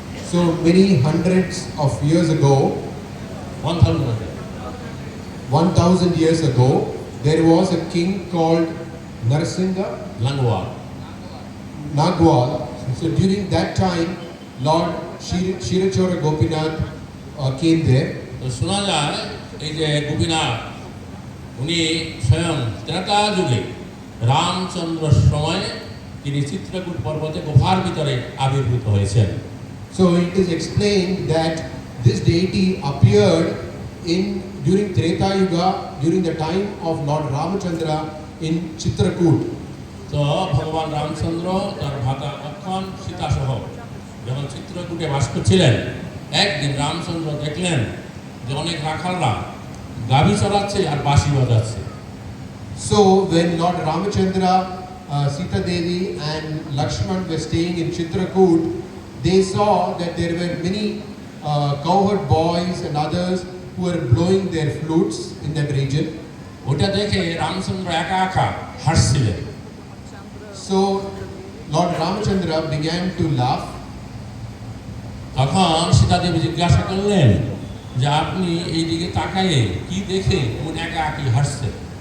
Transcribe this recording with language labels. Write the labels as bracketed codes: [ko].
[en] So many hundreds of years ago, 1000 years ago, there was a king called Narsingha [bn] লাঙ্গওয়াল। [en] Nagwal. So during that time, Lord Shirachora Gopinath came there. [bn] তো শোনা যায় এই যে গোপীনাথ উনি স্বয়ং ত্রেতা যুগে রামচন্দ্র সময়ে তিনি চিত্রকূট পর্বতে গুহার ভিতরে আবির্ভূত হয়েছেন। [en] So it is explained that this deity appeared during Treta Yuga, during the time of Lord Ramachandra in Chitrakoot. [bn] তো ভগবান রামচন্দ্র তার ভ্রাতা লক্ষ্মণ সীতা সহ যখন চিত্রকূটে বাস করছিলেন, একদিন রামচন্দ্র দেখলেন যে অনেক রাখালরা গাভী চড়াচ্ছে আর বাঁশি বাজাচ্ছে। [en] So when Lord Ramachandra, Sita Devi and Lakshman were staying in Chitrakoot, they saw that there were many cowherd boys and others who were blowing their flutes in that region. [bn] ওটা দেখে রামচন্দ্র একা একা হাসছিলেন। [en] So Lord Ramachandra began to laugh. [bn] তখন সীতা দেবী জিজ্ঞাসা করলেন যে আপনি এই দিকে তাকায়ে কি দেখে এমন একা একই হাসছেন?